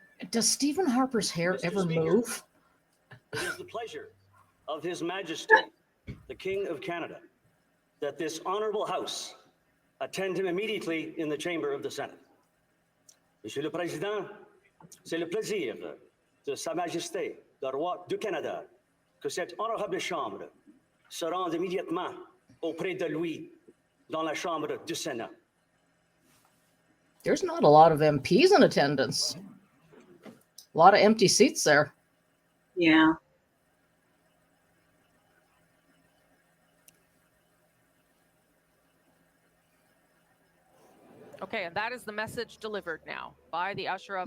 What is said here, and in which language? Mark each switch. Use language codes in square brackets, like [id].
[en] Does Stephen Harper's hair Mr. ever Speaker, move? It is the pleasure of His Majesty, the King of Canada, that this honorable House attend him immediately in the chamber of the Senate. [fr] Monsieur le Président, c'est le plaisir de Sa Majesté, le Roi du Canada, que cette honorable chambre se rende immédiatement auprès de lui dans la chambre du Sénat. [en] There's not a lot of MPs in attendance. A lot of empty seats there. Yeah. Okay, and that is the message delivered now by the usher of